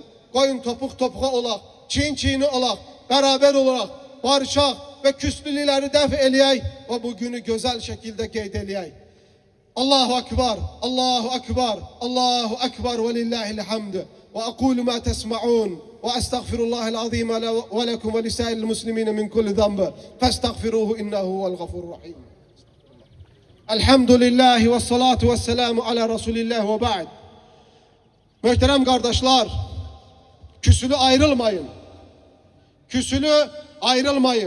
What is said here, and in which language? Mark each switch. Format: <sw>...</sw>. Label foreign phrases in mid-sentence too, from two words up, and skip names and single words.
<az>Koyun topuk topuğa olaq, çiğni olaq, beraber olarak barışaq ve küslülükleri def eləyək ve bugünü güzel şekilde qeyd eləyək.</az> <ar>الله أكبر، الله أكبر، الله أكبر ولله الحمد. وأقول ما تسمعون وأستغفر الله العظيم ولكم ولسائر المسلمين من كل ذنب. فاستغفروه إنه هو الغفور الرحيم. الحمد لله والصلاة والسلام على رسول الله وبعد.</ar> <tr>Muhterem kardeşler, küsülü ayrılmayın. Küsülü ayrılmayın.</tr>